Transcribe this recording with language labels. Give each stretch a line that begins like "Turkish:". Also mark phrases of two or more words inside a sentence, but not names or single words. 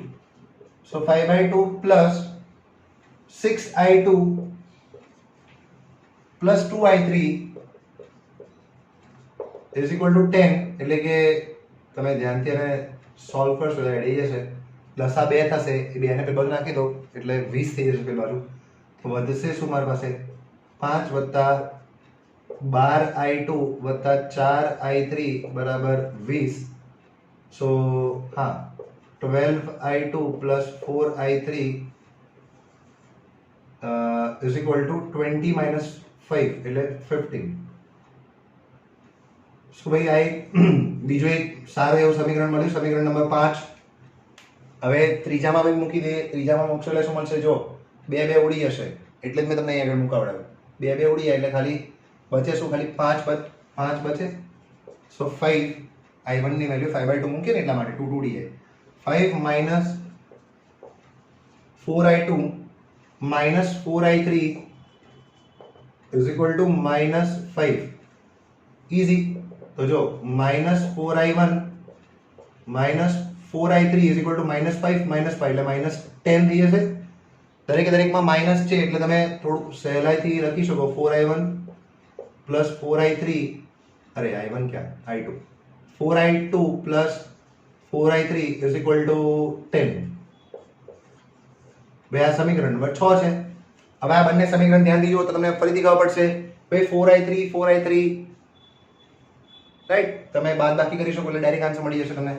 English: so 5/2 plus 6I2 plus 2I3 is equal to 10
Gujarati: એટલે કે તમે ધ્યાનથી એને સોલ્વ કરશો એટલે એડી જશે. પ્લસ આ 2 થશે એ બેને પેલી બાજુ નાખી દો એટલે 20 થઈ જશે પેલી બાજુ. તો વધશે શું મારી પાસે 5 + 12I2 + 4I3 = 20. સો હા 12I2 + 4I3
English: is equal to 20 - 5
Gujarati: એટલે 15. સો ભાઈ આ બીજો એક સારું એવું સમીકરણ મળ્યું સમીકરણ નંબર 5. હવે ત્રીજામાં ભાઈ મૂકી દઈએ. ત્રીજામાં મૂકશો એટલે શું મળશે જો 2 2 ઉડી જશે એટલે જ મેં તમને અહીંયા આગળ મુકાવડાવ્યું. 2 2 ઉડી જાય એટલે ખાલી બચે શું ખાલી 5 બચે. સો 5 I1 ની વેલ્યુ 5/2 મૂકીએ ને એટલા માટે 2 ઉડી જાય. 5 -
English: 4I2 -4i3 is equal to -5 easy.
Hindi: तो जो
English: -4i1 -4i3 is equal to -5 -5
Gujarati: એટલે -10 થઈ જશે। દરેકે દરેકમાં માઇનસ છે એટલે તમે થોડું સહેલાઈથી લખી શકો
English: 4i1 plus 4i3
Gujarati: અરે i1 क्या i2
English: 4i2 plus 4i3 is equal to 10.
Gujarati: ભાઈ આ સમીકરણ નંબર 6 છે। હવે આ બંને સમીકરણ ધ્યાનથી જુઓ તો તમને ફરીથી ખબર પડશે ભાઈ 4i3 રાઈટ તમે બાદબાકી કરી શકો એટલે
English: direct answer
Gujarati: મળી જશે તમને।